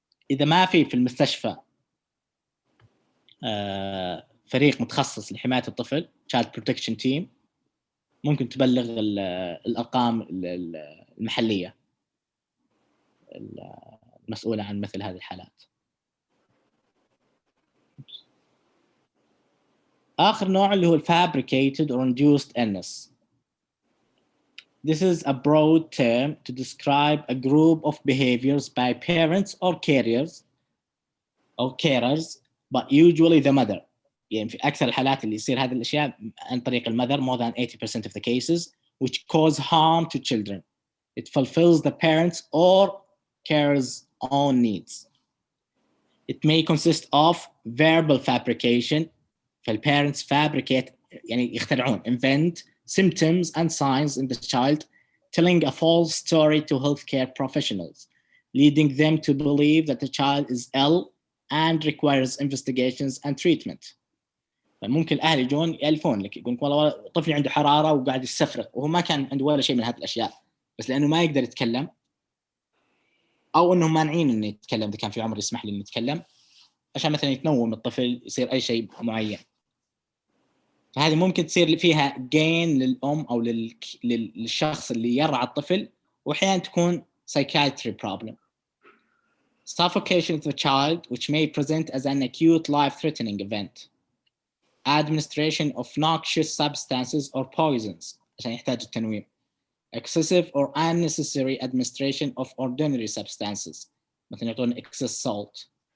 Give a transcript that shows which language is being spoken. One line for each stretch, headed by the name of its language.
Arabic: إذا ما في المستشفى فريق متخصص لحماية الطفل child protection team، ممكن تبلغ الأرقام المحلية المسؤولة عن مثل هذه الحالات. آخر نوع اللي هو
English: fabricated or induced illness. This is a broad term to describe a group of behaviors by parents or carers, but usually the mother. يعني في أكثر الحالات اللي يصير هذه الأشياء عن طريق المother, more than 80% of the cases, which cause harm to children. It fulfills the parents or carers' own needs. It may consist of verbal fabrication. فالparents fabricate
Arabic: يعني يخترعون
English: invent symptoms and signs in the child, telling a false story to healthcare professionals, leading them to believe that the child is ill and requires investigations and treatment.
Arabic: فممكن الأهل يجون يألفون لك، يقولون والله طفلي عنده حرارة وقاعد يستفرغ وهو ما كان عنده ولا شيء من هذه الأشياء، بس لأنه ما يقدر يتكلم أو أنهم مانعين إنه يتكلم إذا كان في عمر يسمح له إنه يتكلم، عشان مثلا يتنوم الطفل يصير أي شيء معين. فهذه ممكن تصير فيها gain للأم أو للشخص اللي يرعى الطفل، وأحيانا تكون psychiatry problem.
English: Suffocation of the child, which may present as an acute life-threatening event. Administration of noxious substances or poisons
Arabic: عشان يحتاج التنويم.
English: Excessive or unnecessary administration of ordinary substances
Arabic: مثلا يعطون
English: excess salt.